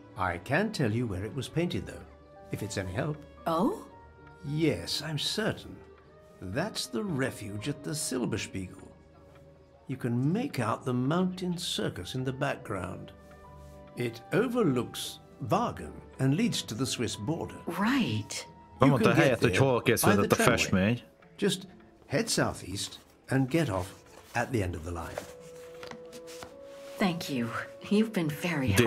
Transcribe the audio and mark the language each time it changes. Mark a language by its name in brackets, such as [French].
[English] I can tell you where it was painted, though, if it's any help. Oh? Yes, I'm certain. That's the refuge at the Silberspiegel. You can make out the mountain circus in the background. It overlooks Wagen and leads to the Swiss border. Right. [Hungarian] Mondta a helyet, hogy hol készült a festmény. [English] Just head southeast and get off at the end of the line. Thank you. You've been very helpful.